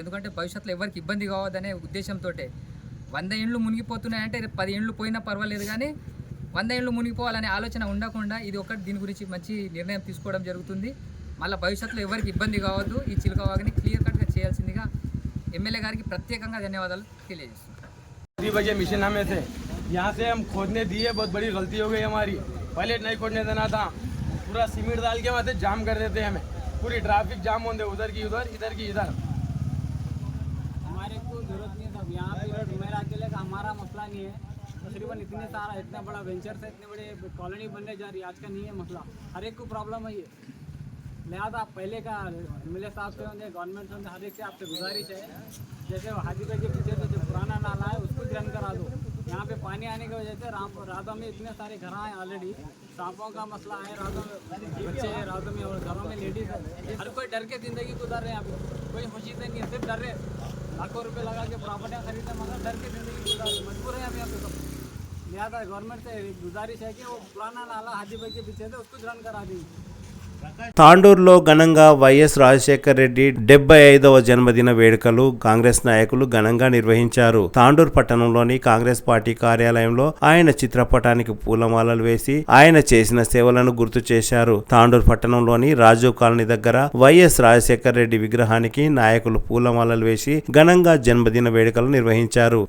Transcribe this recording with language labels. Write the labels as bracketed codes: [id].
[te] ఎందుకంటే భవిష్యత్తులో ఎవరికి ఇబ్బంది కావద్దనే ఉద్దేశంతో 100 ఇండ్లు మునిగిపోతున్నాయంటే 10 ఇండ్లు పోయినా పర్వాలేదు, కానీ 100 ఇండ్లు మునిగిపోవాలనే ఆలోచన ఉండకుండా ఇది ఒకటి దీని గురించి మంచి నిర్ణయం తీసుకోవడం జరుగుతుంది. మళ్ళీ భవిష్యత్తులో ఎవరికి ఇబ్బంది కావద్దు, ఈ చిలుకవాగుని క్లియర్ కట్గా చేయాల్సిందిగా ఎమ్మెల్యే గారికి ప్రత్యేకంగా ధన్యవాదాలు తెలియజేస్తున్నాను. [hi] 3 बजे मिशन हमें थे, यहाँ से हम खोदने दिए, बहुत बड़ी गलती हो गई हमारी। पहले नहीं खोदने देना था, पूरा सीमेंट डाल के वहाँ से जाम कर देते हमें, पूरी ट्रैफिक जाम होते, उधर की उधर, इधर की इधर। हमारे को जरूरत नहीं था यहाँ पे, मेरा अकेले का हमारा मसला नहीं है। तकरीबन इतना बड़ा वेंचर से इतने बड़े कॉलोनी बनने जा रही है, आज का नहीं है मसला, हर एक को प्रॉब्लम है ये। लिहाजा आप पहले का एमएलए साहब से होंगे, गवर्नमेंट से हर एक से आपसे गुजारिश है, जैसे हाजीपुर के पीछे जो पुराना नाला है उसको ध्यान करा दो। यहाँ पे पानी आने की वजह से रातों में इतने सारे घर हैं ऑलरेडी, सांपों का मसला है, रातों में बच्चे हैं, रातों में और घरों में लेडीज है, हर कोई डर के ज़िंदगी गुजार रहे हैं। यहाँ पे कोई खुशी से नहीं है, सिर्फ डर रहे, लाखों रुपये लगा के प्रॉपर्टियाँ खरीदते मगर डर के ज़िंदगी गुजार रहे, मजबूर है अभी यहाँ पे सब। लिहाजा गवर्नमेंट से गुजारिश है कि वो पुराना नाला हाजीपुर के पीछे से उसको ध्यान करा दी। [te] తాండూరులో ఘనంగా వైఎస్ రాజశేఖర రెడ్డి 75వ జన్మదిన వేడుకలు కాంగ్రెస్ నాయకులు ఘనంగా నిర్వహించారు. తాండూరు పట్టణంలోని కాంగ్రెస్ పార్టీ కార్యాలయంలో ఆయన చిత్రపటానికి పూలమాలలు వేసి ఆయన చేసిన సేవలను గుర్తు చేశారు. తాండూరు పట్టణంలోని రాజీవ్ కాలనీ దగ్గర వైఎస్ రాజశేఖర రెడ్డి విగ్రహానికి నాయకులు పూలమాలలు వేసి ఘనంగా జన్మదిన వేడుకలు నిర్వహించారు.